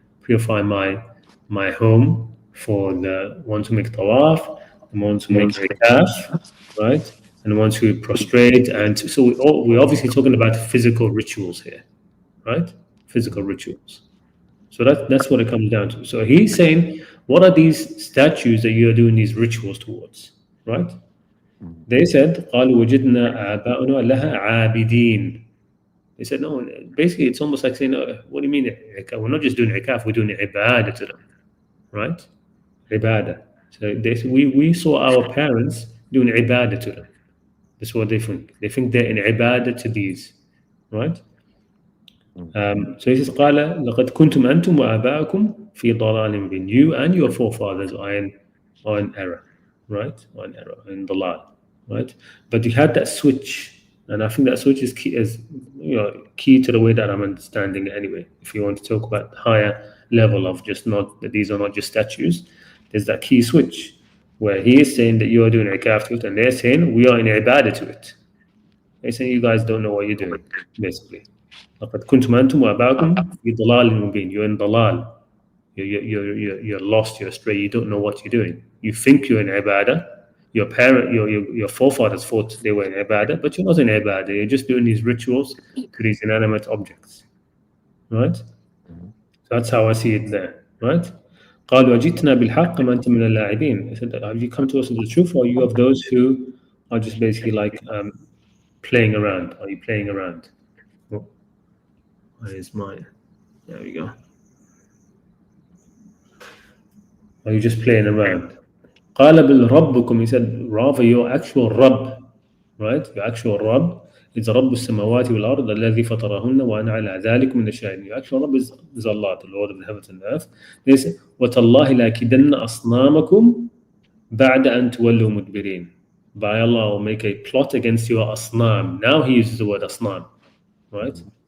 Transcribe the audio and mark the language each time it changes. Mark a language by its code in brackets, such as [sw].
[en] purify my home for the ones who make tawaf, the ones who make ikaf, right? And the ones who prostrate. And so we're obviously talking about physical rituals here, right? Physical rituals. So that's what it comes down to. So he's saying, what are these statues that you are doing these rituals towards, right? They said, [ar] قالوا وجدنا آباؤنا لها عابدين. [en] They said, no, basically it's almost like saying, what do you mean? We're not just doing ikaf, we're doing ibadah to them, right? Ibadah. So they said, we saw our parents doing ibadah to them. That's what they think. They think they're in ibadah to these, right? So he says, [ar] قال لقد كنتم أنتم وآباؤكم في ضلال مبين. [en] You and your forefathers are in error, right? Are in error, in ضلال, right? But you had that switch, and I think that switch is key to the way that I'm understanding it anyway. If you want to talk about higher level of just not that these are not just statues, there's that key switch where he is saying that you are doing ikaf to it, and they're saying we are in ibadah to it. They're saying you guys don't know what you're doing, basically. [ar] لقد كنتم أنتم وآباؤكم في ضلال مبين. [en] You're in dalal. You're lost. You're astray. You don't know what you're doing. You think you're in ibadah. Your forefathers thought they were in ibadah, but you're not in ibadah. You're just doing these rituals to these inanimate objects, right? So that's how I see it there, right? [ar] قالوا أجئتنا بالحق ما أنت من اللاعبين. [en] They said, have you come to us with the truth, or are you of those who are just basically like playing around? Are you playing around? Where's mine? There we go. Are you just playing around? [ar] قال بل ربكم. [en] He said, rather your actual Rabb, right? Your actual Rabb is [ar] رب السماوات والأرض الذي فطرهن وأنا على ذلك من الشاهدين. [en] Your actual Rabb is Allah, the Lord of the heavens and the earth. They say, [ar] وتالله لأكيدن أصنامكم بعد أن تولوا مدبرين. [en] By Allah, I will make a plot against your asnam. Now he uses the word asnam, right?